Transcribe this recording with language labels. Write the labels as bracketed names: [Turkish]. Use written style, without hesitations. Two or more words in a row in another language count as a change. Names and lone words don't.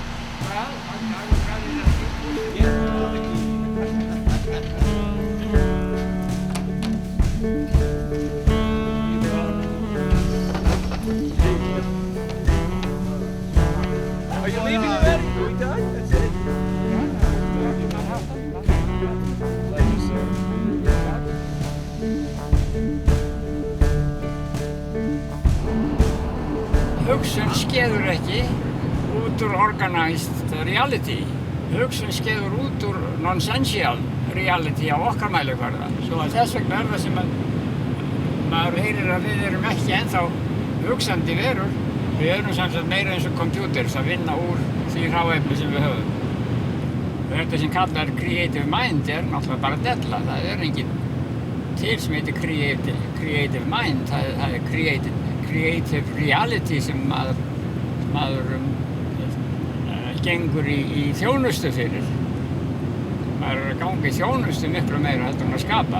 [English] Well, I would rather not keep Are you leaving already? Are we done? That's it? [Icelandic] Hugsun skeður ekki út úr [English] organized reality. [Icelandic] Hugsun skeður út úr [English] nonsensial reality [Icelandic] á okkar mælikvarða. Svo að þess vegna það sem maður heyrir að við erum ekki ennþá hugsandi verur. Við erum samsagt meira eins og computers að vinna úr því hráefni sem við höfum. Þetta sem kallar [English] creative mind [Icelandic] náttúrulega bara della. Það engin til sem heitir [English] creative mind. [Icelandic] Það [English] creative reality [Icelandic] sem maður gengur í þjónustu fyrir. Maður að ganga í þjónustu miklu meira heldur en að skapa.